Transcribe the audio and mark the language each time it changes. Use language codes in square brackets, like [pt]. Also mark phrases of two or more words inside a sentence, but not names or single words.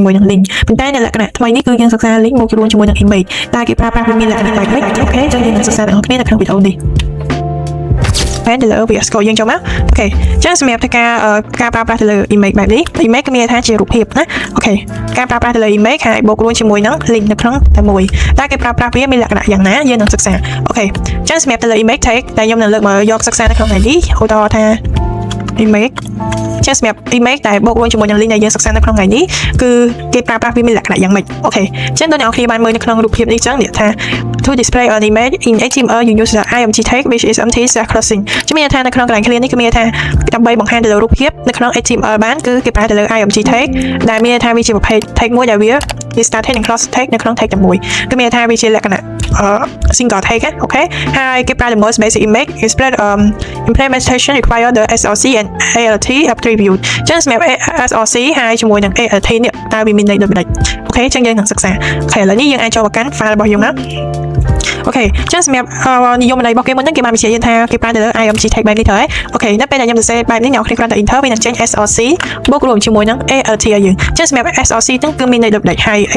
[km] ជាមួយនឹង link ប៉ុន្តែនៅលក្ខណៈថ្មីនេះគឺយើងសិក្សា link មករួមជាមួយនឹង image តែគេប្រើប្រាស់វាមានលក្ខណៈបែបនេះអូខេចឹងយើងនឹងសិក្សាទាំងអស់គ្នានៅក្នុងវីដេអូនេះទៅលើ VS Code យើងចូលមកអូខេចឹងសម្រាប់ធ្វើការប្រើប្រាស់ទៅលើ image បែបនេះ image គឺមានថាជារូបភាពណាអូខេការប្រើប្រាស់ទៅលើ image ហើយបូករួមជាមួយនឹង link នៅក្នុងតែមួយតែគេប្រើប្រាស់វាមានលក្ខណៈយ៉ាងណាយើងនឹងសិក្សាអូខេចឹងសម្រាប់ទៅលើ [en] image tag [km] ដែលខ្ញុំនឹងលើកមកយកសិក្សានៅក្នុងថ្ងៃនេះឧទាហរណ៍ថា image ចឹងសម្រាប់ image ដែលបូករួមជាមួយនឹង link ដែលយើងសិក្សានៅក្នុងថ្ងៃនេះគឺគេប្រើប្រាស់វាមានលក្ខណៈយ៉ាងម៉េចអូខេចឹងដូចអ្នកនរគ្នាបានមើលនៅក្នុងរូបភាពនេះចឹងនិយាយថា [en] to display an image in HTML you use the img tag which is empty slash crossing [km] ជំនាញថានៅក្នុងកន្លែង clear នេះគឺមានថាដើម្បីបង្ហាញទៅលើរូបភាពនៅក្នុង HTML បានគឺគេប្រើទៅលើ [en] img tag [km] ដែលមានថាវាជាប្រភេទ tag មួយដែលវា [en] start tag [km] និង [en] cross tag [km] នៅក្នុង tag តែមួយគឺមានថាវាជាលក្ខណៈ [en] single tag [km] អូខេហើយគេប្រើ [en] the most basic image implementation require the SRC and ALT attribute [km] ចឹងសម្រាប់ SRC ហើយជាមួយនឹង ALT នេះតើវាមានន័យដូចម្ដេចអូខេចឹងយើងនឹងសិក្សាអូខេឥឡូវនេះយើងអាចចូលមកកាន់ file របស់យើងណាអូខេចឹងសម្រាប់និយមន័យរបស់គេមុនហ្នឹងគេបានបញ្ជាក់ថាគេប្រើទៅលើ [en] img tag [km] បែបនេះទៅហើយអូខេនៅពេលដែលខ្ញុំសរសេរបែបនេះអ្នកគ្រាន់តែ enter វានឹងចេញ src បូករួមជាមួយនឹង alt ឲ្យយើងចឹងសម្រាប់ src ហ្នឹងគឺមានន័យដូចម្ដេចហើយ